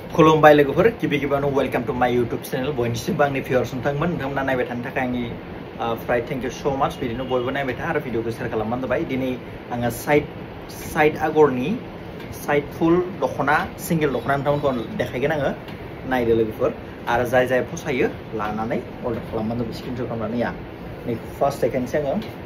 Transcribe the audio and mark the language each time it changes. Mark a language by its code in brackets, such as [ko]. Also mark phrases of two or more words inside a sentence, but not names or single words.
[brx] खुलुमबाय लोगोफोर गिबि गिबियावनो [en] welcome to my YouTube channel [brx] बयनिसिमबो आंनि भिउअर्स नोंथांमोना नायबाय थानो थाखाय आंनि फ्राय [en] thank you so much [brx] बिदिनो बयबो नायबाय था आरो भिडिअखौ शेयार खालामबानो जाबाय दिनै आङो साइड आगरनि साइड फुल दख'ना सिंगल दख'ना नोंथांमोनखौ देखायगोन आङो नायदो लोगोफोर आरो जाय फसायो लानानै अर्डार खालामबानो जाबाय स्क्रिनशट खालामनानै नै फार्स्ट देखायनोसै आङो